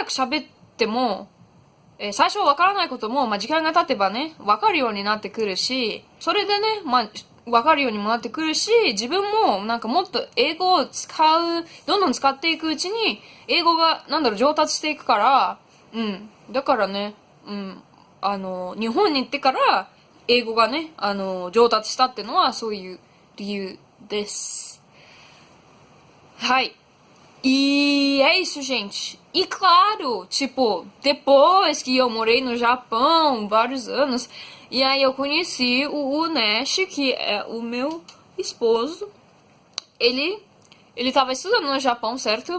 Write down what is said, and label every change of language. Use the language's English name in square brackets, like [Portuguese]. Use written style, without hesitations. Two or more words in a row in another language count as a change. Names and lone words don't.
[Japanese] く喋っても、最初わからないことも、まあ時間が経てばね、わかるようになってくるし、それでね、まあ、わかるようにもなってくるし、自分ももっと英語をどんどん使っていくうちに、英語が上達していくから、だからね、日本に行ってから、英語がね、上達したってのは、そういう理由です。 [Portuguese] はい。E é isso, gente. E claro, tipo, depois que eu morei no Japão vários anos, e aí eu conheci o Nash, que é o meu esposo. Ele tava estudando no Japão, certo?